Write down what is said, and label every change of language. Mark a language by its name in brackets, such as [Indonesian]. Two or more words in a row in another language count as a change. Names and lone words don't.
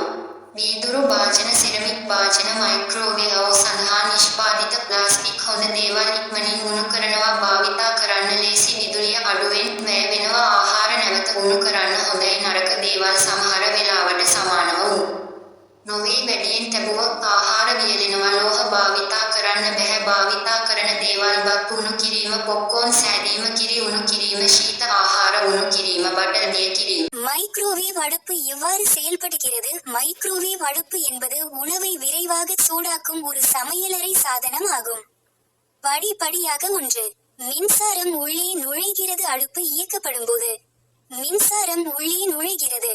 [Sinhala] වීදුරු භාජන සිරමික් භාජන මයික්‍රෝවේව් සඳහා නිෂ්පාදිත ප්ලාස්ටික් හොඳ දේවල් ඉක්මනින් උණු කරනවා භාවිතා කරන්න ලේසි විදුලිය අඩුවෙන් වැය වෙනවා ආහාර නැවත උණු කරන්න හොඳයි නරක දේවල් සමහර වෙලාවට සමානව උණු නොවේ වැඩියෙන් තැබුවොත් ආහාර වියලෙනවා ලෝහ භාවිතා කරන්න බැහැ භාවිතා කරන දේවල් බත් උණු කිරීම පොප්කෝර්න් සෑදීම කිරි උණු කිරීම ශීත ආහාර උණු කිරීම බටර් දිය කිරීම. [Tamil] மைக்ரோவேவ் அடுப்பு எவ்வாறு செயல்படுகிறது? மைக்ரோவேவ் அடுப்பு என்பது உணவை விரைவாக சூடாக்கும் ஒரு சமையலறை சாதனம் ஆகும். படிப்படியாக 1 மின்சாரம் உள்ளே நுழைகிறது அடுப்பு இயக்கப்படும் போது மின்சாரம் உள்ளே நுழைகிறது.